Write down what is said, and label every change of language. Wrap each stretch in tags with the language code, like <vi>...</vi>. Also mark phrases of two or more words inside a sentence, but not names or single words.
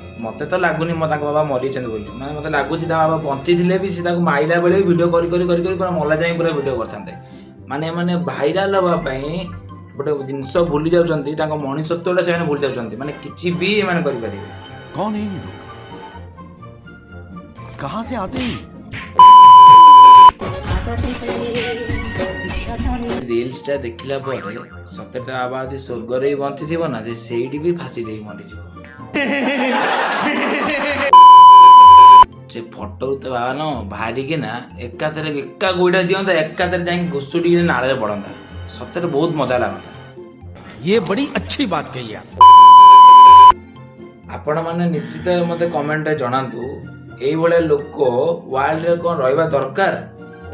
<or>ମୋତେ ତ ଲାଗୁନି ତାଙ୍କ ବାବା ମରିଯାଇଛନ୍ତି ବୋଲି। ମାନେ ମୋତେ ଲାଗୁଛି ତାଙ୍କ ବାବା ବଞ୍ଚିଥିଲେ ବି ସେ ତାକୁ ମାଇଲା ବେଳେ ବି ଭିଡ଼ିଓ କରି ପୁରା ମଲା ଯାଏଁ ପୁରା ଭିଡ଼ିଓ କରିଥାନ୍ତେ। ମାନେ ଭାଇରାଲ ହେବା ପାଇଁ ଗୋଟେ ଜିନିଷ ଭୁଲି ଯାଉଛନ୍ତି, ତାଙ୍କ ମଣିଷତ୍ୱଟା ସେମାନେ ଭୁଲି ଯାଉଛନ୍ତି। ମାନେ କିଛି ବି ଏମାନେ କରିପାରିବେ।</or> <hi>कौन है ये लोग? कहां से आते हैं?</hi> <or>ରିଲ୍ସଟା ଦେଖିଲା ପରେ ସତେଟା ବାବା ଯଦି ସ୍ୱର୍ଗରେ ବି ବଞ୍ଚିଥିବ ନା, ସେ ସେଇଠି ବି ଫାଶୀ ଦେଇ ମରିଯିବ। ସେ ଫଟୋ ତ ବାବା ନ ବାହାରିକିନା ଏକାଥରେ ଏକା ଗୋଇଠା ଦିଅନ୍ତା, ଏକାଥରେ ଯାଇକି ଘୁଷୁଡ଼ିକି ନାଳରେ ପଡ଼ନ୍ତା। ସତରେ ବହୁତ ମଜା ଲାଗନ୍ତା।</or> <hi>ये बड़ी अच्छी बात कही आप।</hi> <or>ଆପଣମାନେ ନିଶ୍ଚିତ ମୋତେ କମେଣ୍ଟରେ ଜଣାନ୍ତୁ, ଏଇଭଳିଆ ଲୋକ ୱାର୍ଲଡରେ କ'ଣ ରହିବା ଦରକାର?</or>